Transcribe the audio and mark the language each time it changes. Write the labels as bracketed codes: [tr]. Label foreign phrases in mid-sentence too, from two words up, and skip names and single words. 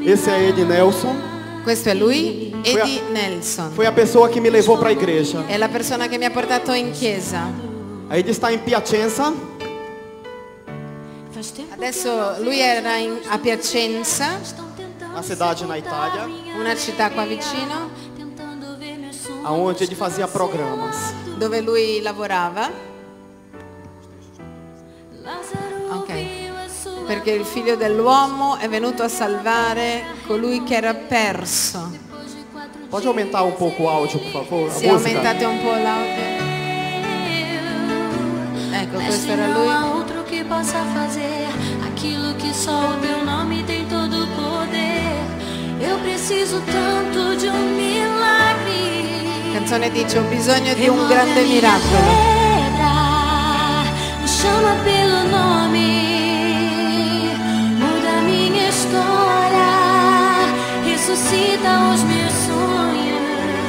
[pt] Esse é ele, Nelson. [it] Questo è lui, [pt] Foi a- [it] Eddie Nelson. [pt] Foi a pessoa que me levou para a igreja. [it] È la persona che mi ha portato in chiesa. [pt] Aí ele está em Piacenza. Faz tempo [it] Adesso lui era a Piacenza, [pt] estão tentando Na cidade na Itália, [it] una città qua vicino, [pt] tentando ver meus sonhos. aonde ele fazia programas. [it] dove lui lavorava, [pt] Lázaro Ok. viu a sua [it] perché il figlio dell'uomo è venuto a salvare colui che era perso. [pt] depois de 4 Pode aumentar um pouco o áudio, por favor? A [it] Se [pt] música. [it] aumentate un po' l'audio. Ecco, questo era [pt] não há [it] lui. [pt] outro que possa fazer aquilo que só o teu nome tem todo o poder. Eu preciso tanto de um milagre. [it] La canzone dice: ho bisogno di un [pt] Remove [it] grande [pt] a minha [it] miracolo. [pt] pedra, me chama pelo nome, muda minha história, ressuscita os meus sonhos.